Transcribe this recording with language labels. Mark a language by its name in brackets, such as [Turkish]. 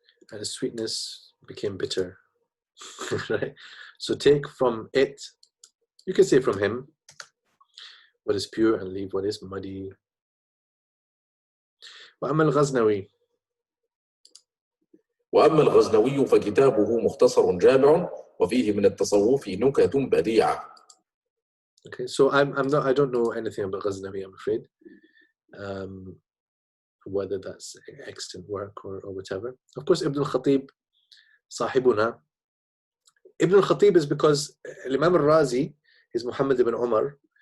[English] And his sweetness became bitter. Right? So take from it, you can say from him, what is pure and leave what is muddy. [Arabic] وأما الغزنوي. وأما الغزنوي فكتابه مختصر جامع وفيه من التصوف نكت بديعة. [English] Okay, so I don't know anything about Ghaznavi, I'm afraid. Whether that's extant work or whatever. Of course, Ibn al-Khatib, Sahibuna. Ibn al-Khatib is because Imam al-Razi is Muhammad ibn Umar.